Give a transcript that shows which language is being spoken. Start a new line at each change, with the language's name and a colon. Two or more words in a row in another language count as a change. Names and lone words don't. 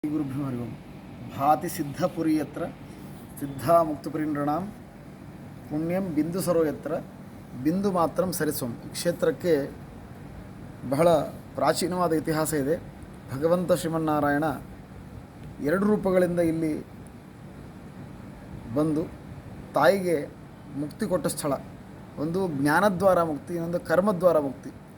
Sanskrit: ಗುರುಭ್ಯೋ ಹರಿ ಓಂ. ಭಾತಿ ಸಿದ್ಧಪುರಿ ಯತ್ರ ಸಿದ್ಧಾ ಮುಕ್ತಪುರಿ ನೃಣಾಂ ಪುಣ್ಯಂ ಬಿಂದು ಸರೋ ಯತ್ರ ಬಿಂದು ಮಾತ್ರಂ ಸರಿಸೋಂ.
Kannada: ಈ ಕ್ಷೇತ್ರಕ್ಕೆ ಬಹಳ ಪ್ರಾಚೀನವಾದ ಇತಿಹಾಸ ಇದೆ. ಭಗವಂತ ಶ್ರೀಮನ್ನಾರಾಯಣ ಎರಡು ರೂಪಗಳಿಂದ ಇಲ್ಲಿ ಬಂದು ತಾಯಿಗೆ ಮುಕ್ತಿ ಕೊಟ್ಟ ಸ್ಥಳ. ಒಂದು ಜ್ಞಾನದ್ವಾರ ಮುಕ್ತಿ, ಇನ್ನೊಂದು ಕರ್ಮದ್ವಾರ ಮುಕ್ತಿ.